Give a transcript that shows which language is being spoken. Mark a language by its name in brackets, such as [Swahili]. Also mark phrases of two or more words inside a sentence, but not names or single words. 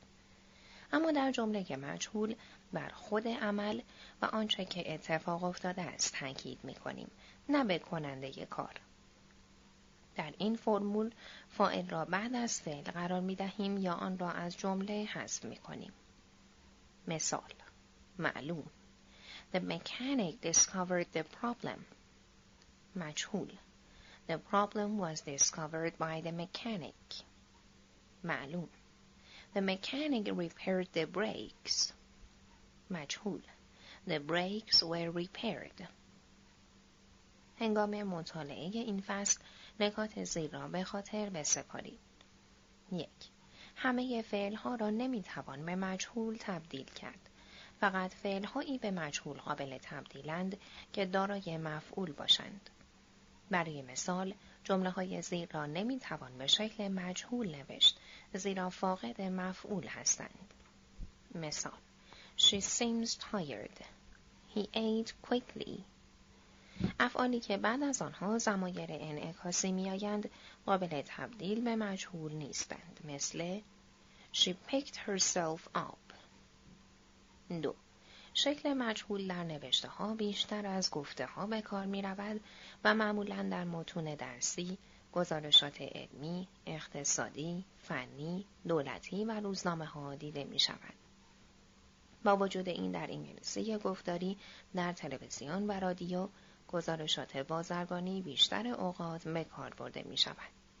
[Persian] اما در جمله مجهول بر خود عمل و آنچه که اتفاق افتاده است تاکید می کنیم، نه به کننده کار. در این فرمول فاعل را بعد از فعل قرار می دهیم یا آن را از جمله حذف می کنیم. مثال: معلوم: [English] The mechanic discovered the problem. مجهول: The problem was discovered by the mechanic. معلوم: The mechanic repaired the brakes. مجهول: The brakes were repaired. [Persian] هنگام مطالعه این فصل نکات زیر را به خاطر بسپارید. 1. همه فعل‌ها را نمی‌توان به مجهول تبدیل کرد. فقط فعل‌هایی به مجهول قابل تبدیلند که دارای مفعول باشند. برای مثال جمله‌های زیر را نمی‌توان به شکل مجهول نوشت زیرا فاقد مفعول هستند. مثال: [English] She seems tired. He ate quickly. [Persian] افعالی که بعد از آنها ضمایر انعکاسی می‌آیند قابل تبدیل به مجهول نیستند. [English] مثل She picked herself up. [Persian] 2. شکل مجهول در نوشته ها بیشتر از گفته ها به کار می رود و معمولاً در متون درسی، گزارشات علمی، اقتصادی، فنی، دولتی و روزنامه ها دیده می شود. با وجود این در انگلیسی گفتاری، در تلویزیون و رادیو، گزارشات بازرگانی بیشتر اوقات به کار برده می شود.